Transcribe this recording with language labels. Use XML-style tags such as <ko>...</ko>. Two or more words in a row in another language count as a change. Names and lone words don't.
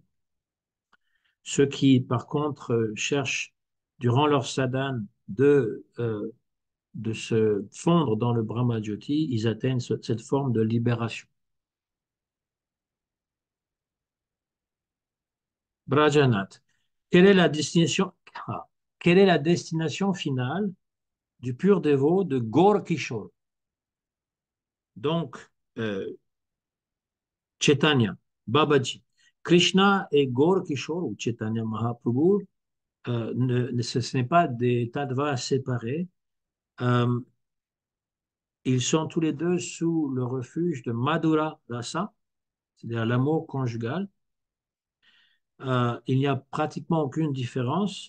<fr>Ceux qui, par contre, cherchent durant leur sadhana de se fondre dans le Brahma Jyoti, ils atteignent cette forme de libération. Brajanath. Quelle est la destination, quelle est la destination finale du pur dévot de Gaur Kishore? Donc, Chaitanya, Babaji. Krishna et Gaur Kishore, ou Chaitanya Mahaprabhu, ce n'est pas des tadvas séparés. Euh, ils sont tous les deux sous le refuge de Madhura Rasa, c'est-à-dire l'amour conjugal. Il n'y a pratiquement aucune différence.</fr>